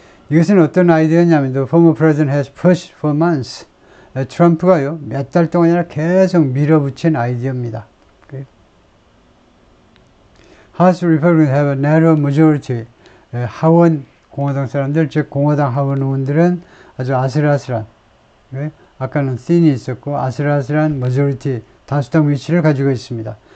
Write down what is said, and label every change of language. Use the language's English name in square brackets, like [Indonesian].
[Korean] 이것은 어떤 아이디어냐면 [English] the former president has pushed for months. [Korean] 트럼프가요 몇 달 동안이나 계속 밀어붙인 아이디어입니다. [English] House Republicans have a narrow majority. [Korean] 하원 공화당 사람들, 즉 공화당 하원 의원들은 아주 아슬아슬한, 아까는 thin이 있었고 아슬아슬한 majority, 다수당 위치를 가지고 있습니다.